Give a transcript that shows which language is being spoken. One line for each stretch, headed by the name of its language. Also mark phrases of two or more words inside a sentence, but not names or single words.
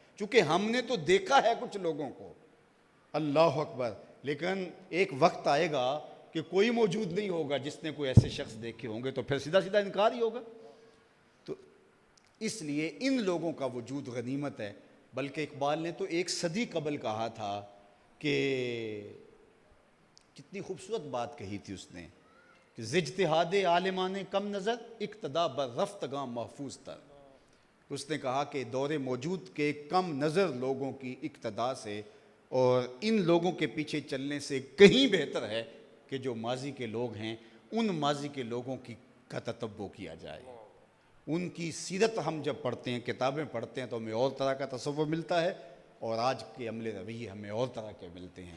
Urdu: چونکہ ہم نے تو دیکھا ہے کچھ لوگوں کو،
Arabic: اللہ اکبر،
Urdu: لیکن ایک وقت آئے گا کہ کوئی موجود نہیں ہوگا جس نے کوئی ایسے شخص دیکھے ہوں گے، تو پھر سیدھا سیدھا انکار ہی ہوگا. تو اس لیے ان لوگوں کا وجود غنیمت ہے. بلکہ اقبال نے تو 1 صدی قبل کہا تھا کہ کتنی خوبصورت بات کہی تھی اس نے کہ
Persian: اجتہاد عالمان کم نظر اقتدا بر رفتگاں محفوظ تر.
Urdu: اس نے کہا کہ دور موجود کے کم نظر لوگوں کی اقتدا سے اور ان لوگوں کے پیچھے چلنے سے کہیں بہتر ہے کہ جو ماضی کے لوگ ہیں ان ماضی کے لوگوں کا تتبع کیا جائے. ان کی سیرت ہم جب پڑھتے ہیں، کتابیں پڑھتے ہیں، تو ہمیں اور طرح کا تصور ملتا ہے، اور آج کے عمل رویے ہمیں اور طرح کے ملتے ہیں.